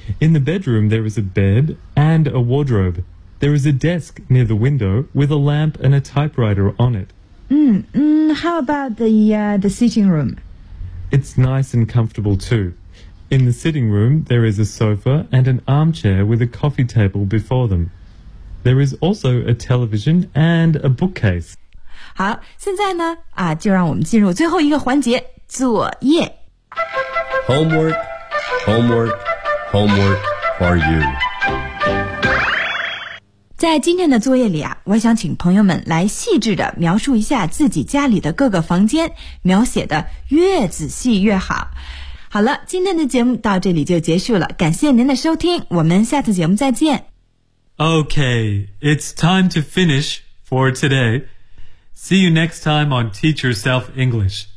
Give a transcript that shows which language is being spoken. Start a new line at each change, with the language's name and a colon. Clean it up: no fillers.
English: In the bedroom, there is a bed and a wardrobe. There is a desk near the window with a lamp and a typewriter on it. How about the sitting room? It's nice and comfortable, too. In the sitting room, there is a sofa and an armchair with a coffee table before them. There is also a television and a bookcase.
Chinese: 好，现在呢，就让我们进入最后一个环节，作业。
English: Homework, homework, homework for you.
Chinese: 在今天的作业里啊，我想请朋友们来细致地描述一下自己家里的各个房间，描写得越仔细越好。好了，今天的节目到这里就结束了，感谢您的收听，我们下次节目再见。
English: Okay, it's time to finish for today. See you next time on Teach Yourself English.